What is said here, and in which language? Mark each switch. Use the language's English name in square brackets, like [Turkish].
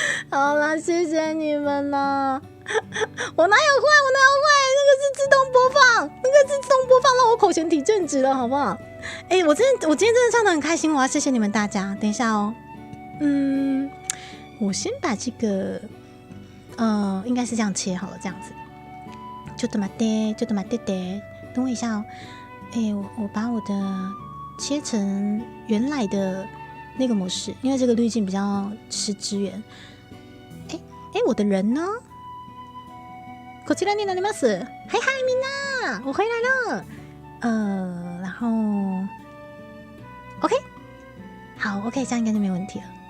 [Chinese] 好啦，谢谢你们啦！我哪有坏？那个是自动播放，让我口前体正直了，好不好？我今天真的唱得很开心，我要谢谢你们大家。等一下哦，我先把这个，应该是这样切好了，这样子。 [Japanese] ちょっと待って， [Chinese] 等我一下哦。我把我的切成原来的那个模式，因为这个滤镜比较吃资源。我的人呢？ [Japanese] こちらになります。 [Chinese] 嗨嗨，みんな，我回来了。然后 OK， 好 ，OK， 这样应该就没问题了。